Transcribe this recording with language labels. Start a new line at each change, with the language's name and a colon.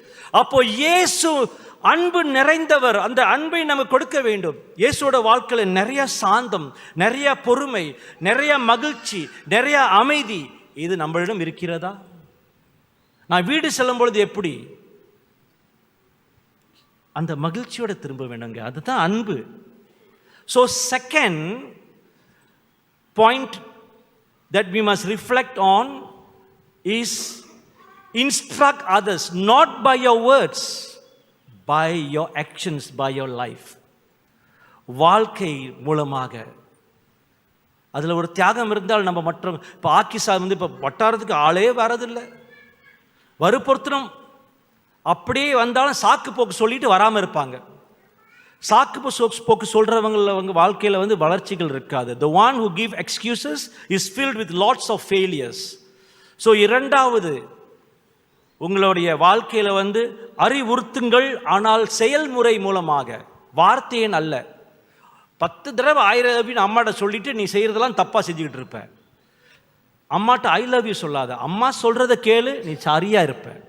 Tamil: அப்போ இயேசு அன்பு நிறைந்தவர். அந்த அன்பை நமக்கு கொடுக்க வேண்டும். இயேசுவோட வாழ்க்கையில நிறைய சாந்தம், நிறைய பொறுமை, நிறைய மகிழ்ச்சி, நிறைய அமைதி, இது நம்மளிடம் இருக்கிறதா? நான் வீடு செல்லும் பொழுது எப்படி அந்த மகிழ்ச்சியோட திரும்ப வேணுங்க. அதுதான் அன்பு.
English: So second point that we must reflect on is instruct others not by your words, by your actions, by your life.
Tamil: வாழ்க்கை மூலமாக அதில் ஒரு தியாகம் இருந்தால் நம்ம மற்ற இப்போ ஆக்கிசா வந்து இப்போ வட்டாரத்துக்கு ஆளே வரதில்லை. வறுபொருத்தனம் அப்படியே வந்தாலும் சாக்கு போக்கு சொல்லிட்டு வராமல் இருப்பாங்க. சாக்கு போக்கு சொல்கிறவங்க வாழ்க்கையில் வந்து வளர்ச்சிகள் இருக்காது.
English: The one who give excuses is filled with lots of failures.
Tamil: So இரண்டாவது, உங்களுடைய வாழ்க்கையில் வந்து அறிவுறுத்துங்கள், ஆனால் செயல்முறை மூலமாக, வார்த்தையின் அல்ல. 10 தடவை
English: I love you
Tamil: அம்மாட்ட சொல்லிட்டு நீ செய்யறதெல்லாம் தப்பா செஞ்சுக்கிட்டு இருப்ப. அம்மாட்ட
English: I love you
Tamil: சொல்லாத, அம்மா சொல்றத கேளு, நீ சரியா இருப்ப.